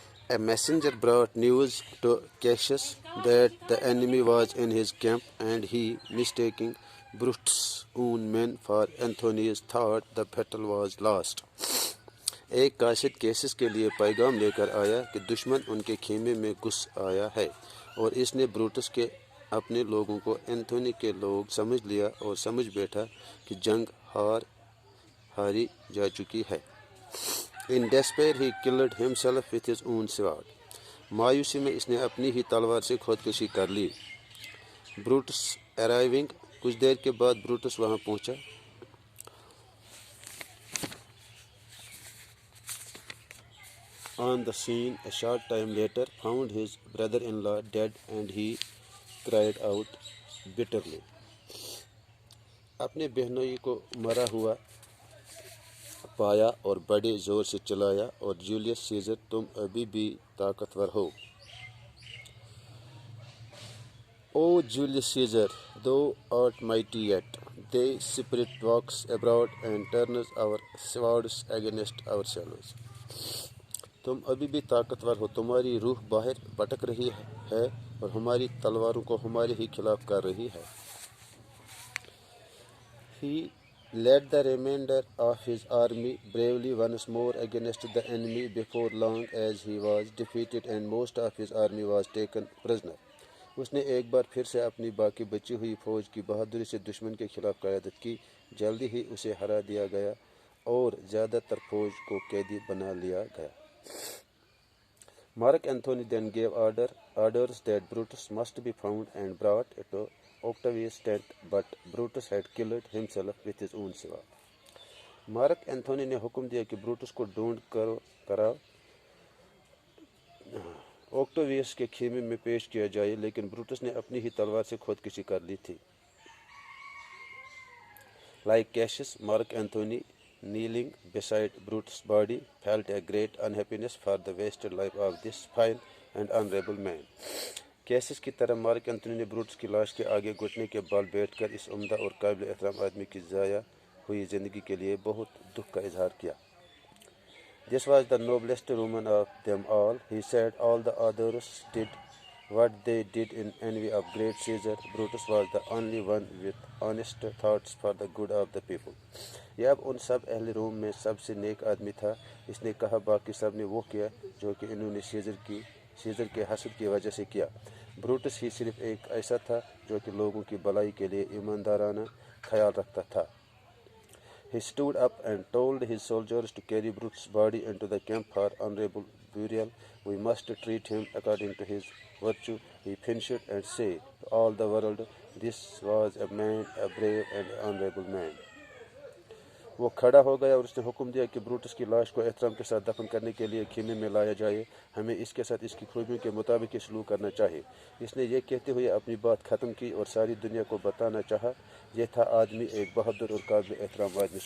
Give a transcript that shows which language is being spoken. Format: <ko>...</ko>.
<en>A messenger brought news to Cassius that the enemy was in his camp and he, mistaking Brutus's own men for Antony's, thought the battle was lost.</en> <ur>ایک قاصد cases کے لیے پیغام لے کر آیا کہ دشمن ان کے خیمے میں گھس آیا ہے اور اس نے بروٹس کے اپنے لوگوں کو اینتھونی کے لوگ سمجھ لیا اور سمجھ بیٹھا کہ جنگ ہاری جا چکی ہے.</ur> <en>In despair he killed himself with his own sword.</en> <ur>مایوسی میں اس نے اپنی ہی تلوار سے خودکشی کر لی. بروٹس arriving کچھ دیر کے بعد بروٹس وہاں پہنچا.</ur> <en>On the scene a short time later found his brother-in-law dead and he cried out bitterly.</en> <ur>اپنے بہنوئی کو مرا ہوا پایا اور بڑے زور سے چلایا اور جولیس سیزر تم ابھی بھی طاقتور ہو.</ur> <en>O Julius Caesar, thou art mighty yet. Thy spirit walks abroad and turns our swords against ourselves.</en> <ur>تم ابھی بھی طاقتور ہو. تمہاری روح باہر بھٹک رہی ہے اور ہماری تلواروں کو ہمارے ہی خلاف کر رہی ہے.</ur> <en>He led the remainder of his army bravely once more against the enemy before long as he was defeated and most of his army was taken prisoner.</en> <ur>اس نے ایک بار پھر سے اپنی باقی بچی ہوئی فوج کی بہادری سے دشمن کے خلاف قیادت کی. جلدی ہی اسے ہرا دیا گیا اور زیادہ تر فوج کو قیدی بنا لیا گیا.</ur> <en>Mark Antony then gave orders that Brutus must be found and brought to Octavius' tent, but Brutus had killed himself with his own sword.</en> <ur>Mark Anthony نے حکم دیا کہ بروٹس کو ڈھونڈ کراؤ اوکٹاویس کے خیمے میں پیش کیا جائے لیکن بروٹس نے اپنی ہی تلوار سے خودکشی کر لی تھی.</ur> <en>Like Cassius, Mark Antony, kneeling beside Brutus' body, felt a great unhappiness for the wasted life of this fine and honorable man.</en> <ur>Cases کی طرح مارک اینتھونی نے بروٹس کی لاش کے آگے گھٹنے کے بال بیٹھ کر اس عمدہ اور قابل احترام آدمی کی ضائع ہوئی زندگی کے لیے بہت دکھ کا اظہار کیا.</ur> <en>This was the noblest Roman of them all, he said. All the others did what they did in envy of great Caesar. Brutus was the only one with honest thoughts for the good of the people.</en> <ur>یہ اب ان سب اہل روم میں سب سے نیک آدمی تھا. اس نے کہا باقی سب نے وہ کیا جو کہ انہوں نے سیزر کے حسد کی وجہ سے کیا. بروٹس ہی صرف ایک ایسا تھا جو کہ لوگوں کی بھلائی کے لیے ایماندارانہ خیال رکھتا تھا.</ur> <en>He stood up and told his soldiers to carry Brutus' body into the camp for honorable burial. We must treat him according to his virtue, he finished, and say to all the world, this was a man, a brave and honorable man.</en> <ur>وہ کھڑا ہو گیا اور اس نے حکم دیا کہ Brutus کی لاش کو احترام کے ساتھ دفن کرنے کے لیے خیمے میں لایا جائے. ہمیں اس کے ساتھ اس کی خوبیوں کے مطابق ہی سلوک کرنا چاہیے. اس نے یہ کہتے ہوئے اپنی بات ختم کی اور ساری دنیا کو بتانا چاہا یہ تھا آدمی ایک بہادر اور قابل احترام آدمی.</ur>